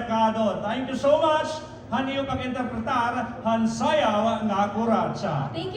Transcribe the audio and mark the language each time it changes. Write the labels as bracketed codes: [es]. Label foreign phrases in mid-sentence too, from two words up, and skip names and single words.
[war] Senado. [en] Thank you so much. [war] Haniyo pag-interpretar han sayaw nga kuratsa. [en] Thank you.